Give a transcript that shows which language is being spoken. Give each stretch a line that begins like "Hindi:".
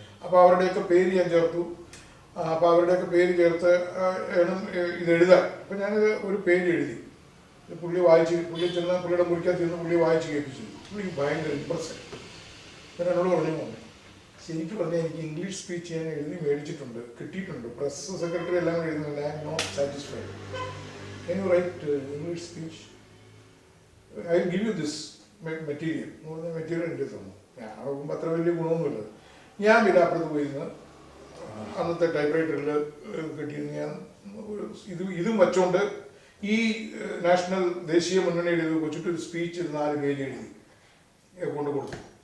Malayalam: അപ്പോൾ അവരുടെയൊക്കെ പേര് ഞാൻ ചേർത്തു. അപ്പോൾ അവരുടെയൊക്കെ പേര് ചേർത്ത് വേണം ഇതെഴുതാൻ. അപ്പോൾ ഞാനിത് ഒരു പേജ് എഴുതി. പുള്ളി ചെന്ന് പുള്ളിയുടെ മുറിക്കകത്ത് ചെന്ന് പുള്ളി വായിച്ച് കേൾപ്പിച്ചു. പുള്ളിക്ക് ഭയങ്കര ഇമ്പ്രസ്സായി. പിന്നെ എന്നോട് പറഞ്ഞു, ശരിക്കും പറഞ്ഞാൽ എനിക്ക് ഇംഗ്ലീഷ് സ്പീച്ച് ഞാൻ എഴുതി മേടിച്ചിട്ടുണ്ട്, കിട്ടിയിട്ടുണ്ട്, പ്രസ് സെക്രട്ടറി എല്ലാം എഴുതുന്നുണ്ട്.
English: I am not satisfied. Can you write English speech? I will give you this material.
Malayalam: Material എൻ്റെ തന്നു. ഞാൻ നോക്കുമ്പോൾ അത്ര വലിയ ഗുണമൊന്നുമില്ല. ഞാൻ പിന്നെ അപ്പുറത്ത് പോയിരുന്ന് അന്നത്തെ ടൈപ്പ് റൈറ്ററിൽ കിട്ടിയിരുന്ന് ഞാൻ ഇതും വച്ചുകൊണ്ട് ഈ നാഷണൽ ദേശീയ മുന്നണിയുടെ ഇത് വെച്ചിട്ട് ഒരു സ്പീച്ച് 4 പേജ് എഴുതി കൊണ്ട് കൊടുത്തു.